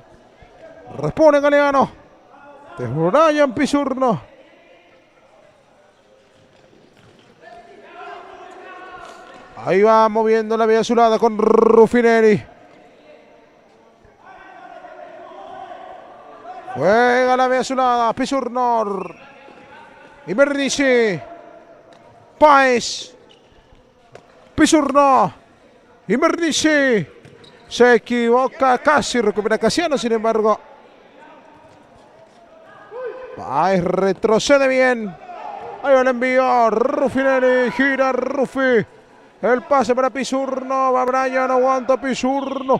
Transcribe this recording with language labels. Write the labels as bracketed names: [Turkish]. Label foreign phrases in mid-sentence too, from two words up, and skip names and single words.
[Spanish] Responde Galeano. De Brian Pisurno. Ahí va moviendo la vía azulada con Ruffinelli. Juega la vía azulada. Pisurno. Invernizzi. Páez. Pisurno. Invernizzi. Se equivoca. Casi recupera Casiano, sin embargo. Páez retrocede bien. Ahí va el envío. Ruffinelli. Gira Ruffi. El pase para Pisurno. Va Brian. Aguanta Pisurno.